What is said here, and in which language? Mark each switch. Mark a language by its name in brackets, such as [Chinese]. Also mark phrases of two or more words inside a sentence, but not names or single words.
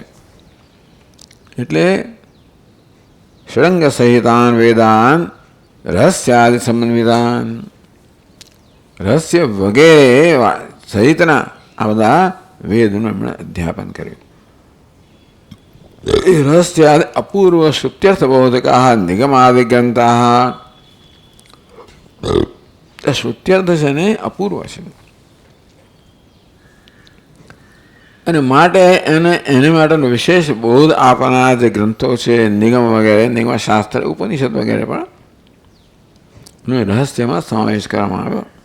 [Gujarati] એટલે [Sanskrit] ષડંગ સહિતાન વેદાન રહસ્યાદિ સમન્વિતાન, [Gujarati] રહસ્ય વગેરે સહિતના આ બધા વેદનું એમણે અધ્યાપન કર્યું. [Sanskrit] रहस्यादि अपूर्व श्रुत्यर्थबोधकाः निगमादिग्रंथाः. [Gujarati] શ્રુત્યર્થ છે ને અપૂર્વ છે, અને માટે એને માટેનો વિશેષ બોધ આપનાર જે ગ્રંથો છે, નિગમ વગેરે, નિગમ શાસ્ત્ર, ઉપનિષદ વગેરે પણ રહસ્યમાં સમાવેશ કરવામાં આવ્યો.